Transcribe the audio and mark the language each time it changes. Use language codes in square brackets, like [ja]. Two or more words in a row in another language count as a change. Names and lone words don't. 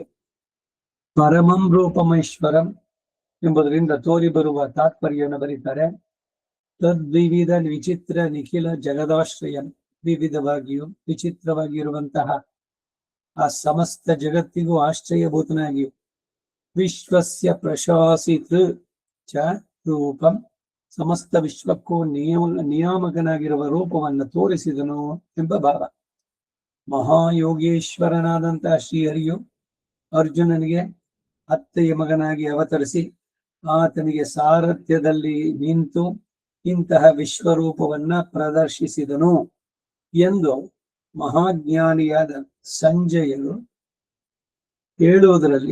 [sa] ಪರಮಂ ರೂಪಮೈಶ್ವರಂ [kn] ಎಂಬುದರಿಂದ ತೋರಿ ಬರುವ ತಾತ್ಪರ್ಯವನ್ನು ಬರೀತಾರೆ. [sa] ತದ್ವಿವಿಧ ವಿಚಿತ್ರ ನಿಖಿಲ ಜಗದಾಶ್ರಯಂ, [kn] ವಿವಿಧವಾಗಿಯೂ ವಿಚಿತ್ರವಾಗಿರುವಂತಹ ಆ ಸಮಸ್ತ ಜಗತ್ತಿಗೂ ಆಶ್ರಯಭೂತನಾಗಿಯೂ [sa] ವಿಶ್ವಸ್ಯ ಪ್ರಶಾಸಿತ ಚ ರೂಪಂ, [kn] ಸಮಸ್ತ ವಿಶ್ವಕ್ಕೂ ನಿಯಾಮಕನಾಗಿರುವ ರೂಪವನ್ನು ತೋರಿಸಿದನು ಎಂಬ ಭಾವ. ಮಹಾಯೋಗೇಶ್ವರನಾದಂತಹ ಶ್ರೀಹರಿಯು ಅರ್ಜುನನಿಗೆ ಅತ್ತೆಯ ಮಗನಾಗಿ ಅವತರಿಸಿ ಆತನಿಗೆ ಸಾರಥ್ಯದಲ್ಲಿ ನಿಂತು ಇಂತಹ ವಿಶ್ವರೂಪವನ್ನ ಪ್ರದರ್ಶಿಸಿದನು ಎಂದು ಮಹಾಜ್ಞಾನಿಯಾದ ಸಂಜಯರು ಹೇಳುವುದರಲ್ಲಿ